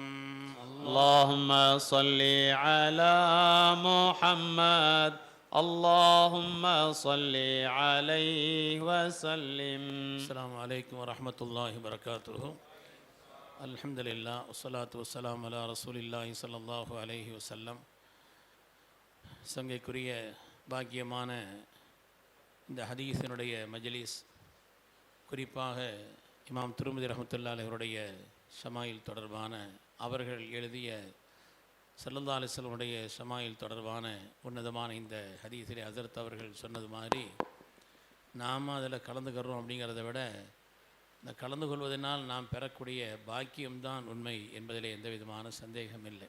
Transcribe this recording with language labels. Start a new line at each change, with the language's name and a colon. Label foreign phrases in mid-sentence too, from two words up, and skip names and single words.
Arabic: اللهم صل على محمد اللهم صل عليه وسلم. السلام عليكم ورحمة الله وبركاته. الحمد لله والصلاة والسلام على رسول الله صلى الله عليه وسلم.
Tamil: சங்கைக்குரிய பாக்கியமான இந்த ஹதீஸினுடைய மஜ்லிஸ், குறிப்பாக இமாம் திருமதி ரஹ்மத்துல்லாஹி அவருடைய ஷமாயில் தொடர்பான, அவர்கள் எழுதிய
Arabic: ஸல்லல்லாஹு அலைஹி வஸல்லம்
Tamil: ஷமாயில் தொடர்பான உன்னதமான இந்த ஹதீஸிலே ஹஸரத் அவர்கள் சொன்னது மாதிரி நாம் அதில் கலந்துக்கிறோம் அப்படிங்கிறத விட இந்த கலந்து கொள்வதனால் நாம் பெறக்கூடிய பாக்கியம்தான் உண்மை என்பதிலே எந்த விதமான சந்தேகம் இல்லை.